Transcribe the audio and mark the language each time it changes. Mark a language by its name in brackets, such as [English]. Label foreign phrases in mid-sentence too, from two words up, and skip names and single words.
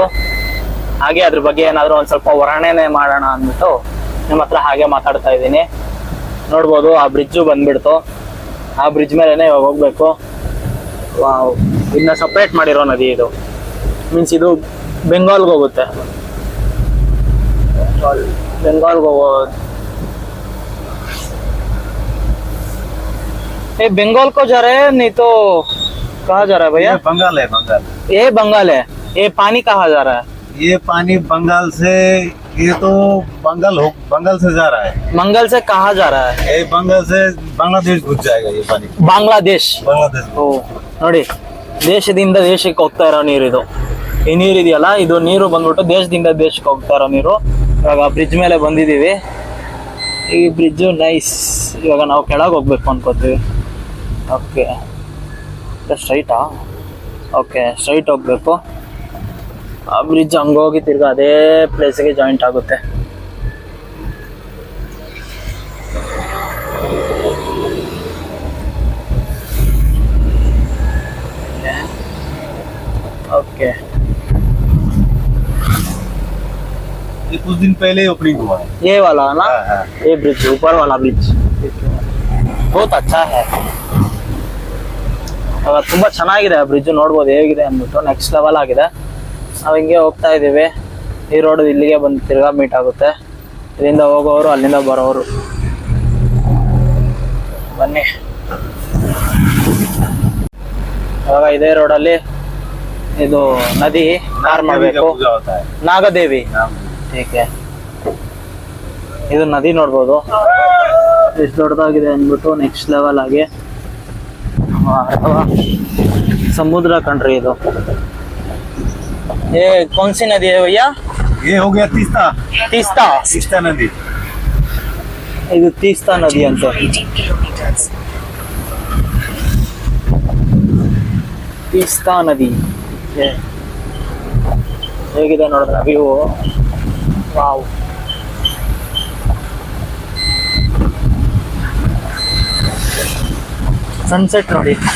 [Kannada] ಹಾಗೆ ಅದ್ರ ಬಗ್ಗೆ ಏನಾದರೂ ಒಂದು ಸ್ವಲ್ಪ ವರ್ಣನೆ ಮಾಡೋಣ ಅಂದ್ಬಿಟ್ಟು ನಿಮ್ಮ ಹತ್ರ ಹಾಗೆ ಮಾತಾಡ್ತಾ ಇದ್ದೀನಿ. ನೋಡ್ಬೋದು ಆ ಬ್ರಿಡ್ಜು ಬಂದ್ಬಿಡ್ತು. ಆ ಬ್ರಿಡ್ಜ್ ಮೇಲೆನೆ ಇವಾಗ ಹೋಗ್ಬೇಕು. ಇದನ್ನ ಸಪ್ರೇಟ್ ಮಾಡಿರೋ ನದಿ ಇದು. ಮೀನ್ಸ್ ಇದು ಬೆಂಗಾಲ್ಗೆ ಹೋಗುತ್ತೆ. ಬೆಂಗಾಲ್ಗೆ ಹೋಗೋದು. [Hindi] ये बंगाल को जा रहे हैं, नहीं तो कहाँ जा रहा है भैया? ये बंगाल है. बंगाल. ये बंगाल है. ये पानी कहाँ जा रहा है? ये पानी बंगाल से ये तो बंगाल से जा रहा है। मंगल से कहाँ जा रहा है? ये बंगाल से बांग्लादेश घुस जाएगा ये पानी। ಬಾಂಗ್ಲಾದೇಶ್. बांग्लादेश [Kannada] ಓ ನೋಡಿ, ದೇಶದಿಂದ ದೇಶಕ್ಕೆ ಹೋಗ್ತಾ ಇರೋ ನೀರು ಇದು. ಈ ನೀರು ಇದೆಯಲ್ಲ, ಇದು ನೀರು ಬಂದ್ಬಿಟ್ಟು ದೇಶದಿಂದ ದೇಶಕ್ಕೆ ಹೋಗ್ತಾ ಇರೋ ನೀರು. ಇವಾಗ ಬ್ರಿಡ್ಜ್ ಮೇಲೆ ಬಂದಿದ್ದೀವಿ. ಈ ಬ್ರಿಡ್ಜು ನೈಸ್. ಇವಾಗ ನಾವು ಕೆಳಗೆ ಹೋಗ್ಬೇಕು ಅನ್ಕೋತೀವಿ. [English] okay, straight? okay, straight [Kannada] ಹೋಗ್ಬೇಕು. ಆ ಬ್ರಿಡ್ಜ್ ಹಂಗೋಗಿ ತಿರ್ಗಾ ಅದೇ ಪ್ಲೇಸ್ಗೆ ಜಾಯಿಂಟ್ ಆಗುತ್ತೆ. [Hindi] ओके, ये कुछ दिन पहले ओपनिंग हुआ है। ये वाला ना? हाँ। ये ब्रिज, ऊपर वाला ब्रिज बहुत अच्छा है. [Kannada] ತುಂಬಾ ಚೆನ್ನಾಗಿದೆ ಆ ಬ್ರಿಡ್ಜ್, ನೋಡ್ಬೋದು ಹೇಗಿದೆ ಅಂದ್ಬಿಟ್ಟು. [English] next level [Kannada] ಆಗಿದೆ. ನಾವು ಹಿಂಗೆ ಹೋಗ್ತಾ ಇದ್ದೀವಿ. ಈ ರೋಡ್ ಇಲ್ಲಿಗೆ ಬಂದು ತಿರ್ಗಾ ಮೀಟ್ ಆಗುತ್ತೆ. ಇಲ್ಲಿಂದ ಹೋಗೋರು, ಅಲ್ಲಿಂದ ಬರೋರು. ಬನ್ನಿ, ಇವಾಗ ಇದೇ ರೋಡಲ್ಲಿ ಇದು ನದಿ ಪಾರ್ ಮಾಡಬೇಕು. [Hindi] पूजा होता है। [Kannada] ನಾಗದೇವಿ. ಟೀಕೆ, ಇದು ನದಿ ನೋಡ್ಬೋದು ಎಷ್ಟು ದೊಡ್ಡದಾಗಿದೆ ಅಂದ್ಬಿಟ್ಟು. [English] next level [Kannada] ಆಗಿ ಸಮುದ್ರ ಕಣ್ರಿ ಇದು. [Hindi] ये कौन सी नदी है भैया? ये हो गया तीस्ता। तीस्ता. तीस्ता नदी। [Kannada] ಇದು ತೀಸ್ತಾ ನದಿ ಅಂತ. ತೀಸ್ತಾ ನದಿ ಹೇಗಿದೆ ನೋಡಿದ್ರೆ ವ್ಯೂ. [English] wow, sunset [Kannada] ನೋಡಿ.